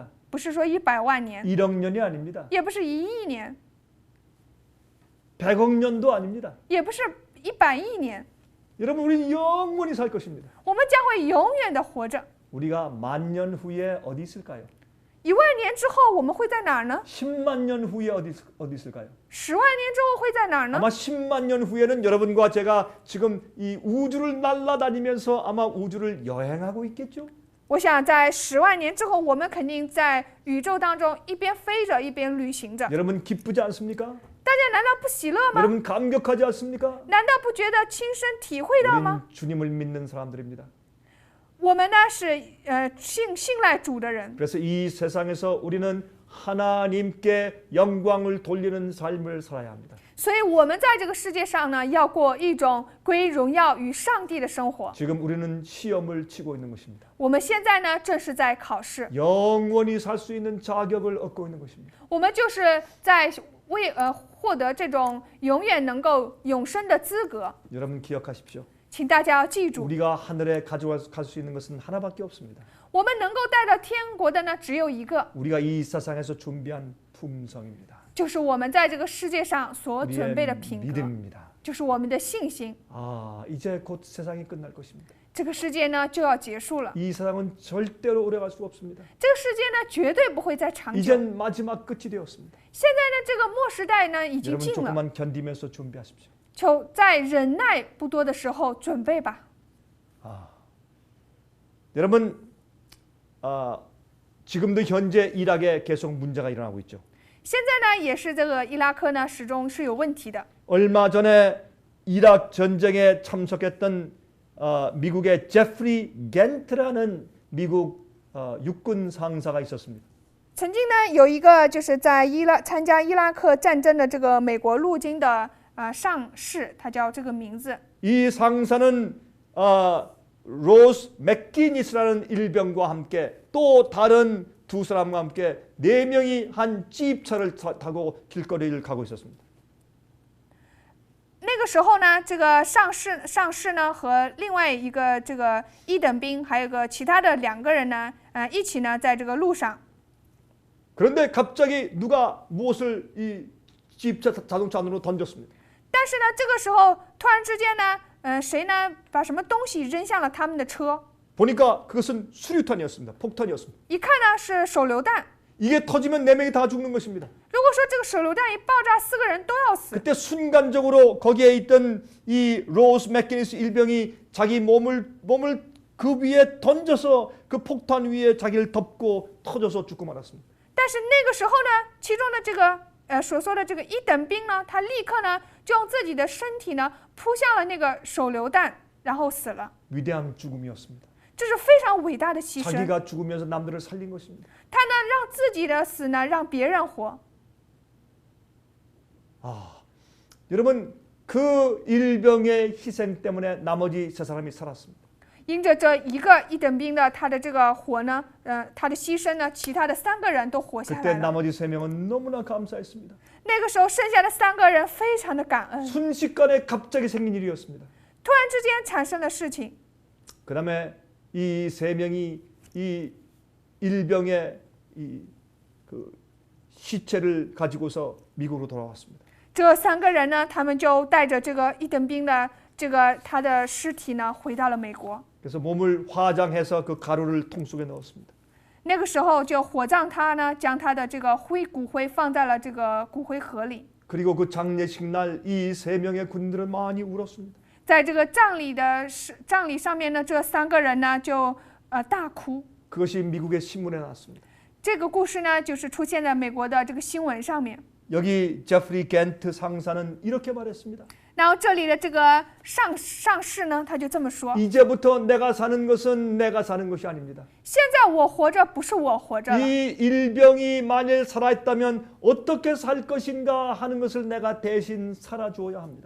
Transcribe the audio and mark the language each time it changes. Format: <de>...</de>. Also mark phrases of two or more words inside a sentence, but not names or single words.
<zh>不是说100万年，</zh> <ko>1억 년이 아닙니다.</ko> <zh>也不是1亿年，</zh> <ko>100억 년도 아닙니다.</ko> <zh>也不是100亿年，</zh> <ko>여러분, 우리는 영원히 살 것입니다.</ko> <zh>我们将会永远的活着。</zh> <ko>우리가 10,000년 후에 어디 있을까요?</ko> <zh>1 万年之后我们会在哪儿呢？</zh> <ko>10만 년 후에 어디 있을까요?</ko> <zh>10 万年之后会在哪儿呢？</zh> <ko>아마 10만 년 후에는 여러분과 제가 지금 이 우주를 날아다니면서 아마 우주를 여행하고 있겠죠?</ko> <zh>我想在10万年之后，我们肯定在宇宙当中一边飞着一边旅行着。</zh> <ko>여러분 기쁘지 않습니까?</ko> <zh>大家难道不喜乐吗？</zh> <ko>여러분 감격하지 않습니까?</ko> <zh>难道不觉得亲身体会到吗？</zh> <ko>우리는 주님을 믿는 사람들입니다.</ko> <zh>我们呢是信赖主的人，</zh> <ko>그래서 이 세상에서 우리는 하나님께 영광을 돌리는 삶을 살아야 합니다.</ko> <zh>所以我们在这个世界上呢，要过一种归荣耀与上帝的生活。</zh> <ko>지금 우리는 시험을 치고 있는 것입니다.</ko> <zh>我们现在呢，正是在考试，</zh> <ko>영원히 살 수 있는 자격을 얻고 있는 것입니다.</ko> <zh>我们就是在获得这种永远能够永生的资格。</zh> <ko>여러분 기억하십시오.</ko> <zh>请大家要记住，</zh> <ko>우리가 하늘에 가져갈 수 있는 것은 하나밖에 없습니다.</ko> <zh>我们能够带到天国的呢，只有一个，</zh> <ko>우리가 이 세상에서 준비한 품성입니다.</ko> <zh>就是我们在这个世界上所准备的</zh> <ko>우리의</ko> <zh>品格，</zh> <ko>믿음입니다.</ko> <zh>就是我们的信心。</zh> <ko>이제 곧 세상이 끝날 것입니다.</ko> <zh>这个世界呢就要结束了，</zh> <ko>이 세상은 절대로 오래갈 수 없습니다.</ko> <zh>这个世界呢绝对不会再长久。</zh> <ko>이젠 마지막 끝이 되었습니다.</ko> <zh>现在呢，这个末时代呢已经</zh> <ko>여러분</ko> <zh>近了，</zh> <ko>조금만 견디면서 준비하십시오.</ko> <zh>就在忍耐不多的时候准备吧。</zh> <ko>여러분 지금도 현재 이락에 계속 문제가 일어나고 있죠.</ko> <zh>现在呢，也是这个伊拉克呢始终是有问题的。</zh> <ko>얼마 전에 이락 전쟁에 참석했던 미국의 제프리 겐트라는 미국 육군 상사가 있었습니다.</ko> <zh>曾经呢，有一个就是在参加伊拉克战争的这个美国陆军的上士，他叫这个名字。</zh> <ko>이 상사는 로스 맥기니스라는 일병과 함께 또 다른 두 사람과 함께 4명이 한 찝차를 타고 길거리를 가고 있었습니다.</ko> <zh>那个时候呢，这个上士呢和另外一个这个一等兵，还有个其他的2个人呢，一起呢在这个路上。</zh> <ko>그런데 갑자기 누가 무엇을 이 찝차 자동차 안으로 던졌습니다.</ko> <zh>但是呢，这个时候突然之间呢，谁呢把什么东西扔向了他们的车？</zh> <ko>보니까 그것은 수류탄이었습니다. 폭탄이었습니다.</ko> <zh>一看呢是手榴弹。</zh> <ko>이게 터지면 4명이 다 죽는 것입니다.</ko> <zh>如果说这个手榴弹一爆炸，4个人都要死。</zh> <ko>그때 순간적으로 거기에 있던 이 로스 맥기니스 일병이 자기 몸을 그 위에 던져서 그 폭탄 위에 자기를 덮고 터져서 죽고 말았습니다.</ko> <zh>但是那个时候呢，其中的这个所说的这个一等兵呢，他立刻呢就用自己的身体呢扑向了那个手榴弹，然后死了。</zh> <ko>위대한 죽음이었습니다.</ko> <zh>这是非常伟大的牺牲。</zh> <ko>자기가 죽으면서 남들을 살린 것입니다.</ko> <zh>他呢让自己的死呢让别人活。</zh> <ko>여러분 그 일병의 희생 때문에 나머지 세 사람이 살았습니다.</ko> <zh>因着这一个一等兵的他的这个活呢，他的牺牲呢，其他的3个人都活下</zh> <ko>그때</ko> <zh>来了。</zh> <ko>나머지 3명은 너무나 감사했습니다.</ko> <zh>那个时候剩下的3个人非常的感恩，</zh> <ko>순식간에 갑자기 생긴 일이었습니다.</ko> <zh>突然之间产生的事情。</zh> <ko>그 다음에 이 3명이 이 일병의 그 시체를 가지고서 미국으로 돌아왔습니다.</ko> <zh>这3个人呢，他们就带着这个一等兵的他的尸体呢，回到了美国。</zh> <ko>그래서 몸을 화장해서 그 가루를 통 속에 넣었습니다.</ko> <zh>那个时候就火葬他呢，将他的这个骨灰放在了这个骨灰盒里。</zh> <ko>그리고 그 장례식 날 이 3명의 군인들은 많이 울었습니다.</ko> <zh>在这个葬礼上面呢，这3个人呢就大哭。</zh> <ko>그것이 미국의 신문에 나왔습니다.</ko> <zh>这个故事呢，就是出现在美国的这个新闻上面。</zh> <ko>여기 제프리 겐트 상사는 이렇게 말했습니다.</ko> <zh>然后这里的这个上士呢，他就这么说：</zh> <ko>이제부터 내가 사는 것은 내가 사는 것이 아닙니다.</ko> <zh>现在我活着不是我活着了，</zh> <ko>이 일병이 만일 살아있다면 어떻게 살 것인가 하는 것을 내가 대신 살아주어야 합니다.</ko>